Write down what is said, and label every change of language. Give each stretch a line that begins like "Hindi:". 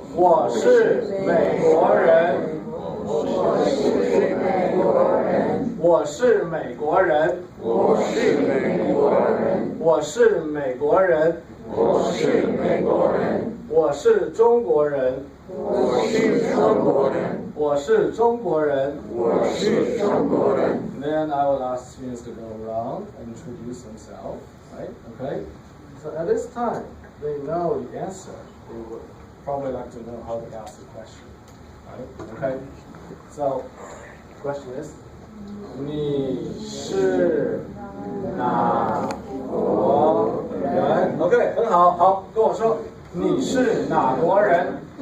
Chinese: 我是美国人，我是美国人，我是美国人，我是中国人，我是中国人。
English: Then I will ask students to go around and introduce themselves, right? Okay. So at this time, they know the answer. They would probably like to know how to ask the question, right? Okay. So, the question is,
Chinese: 你是哪国人 ？OK， 很好，好，跟我说，你是哪国人？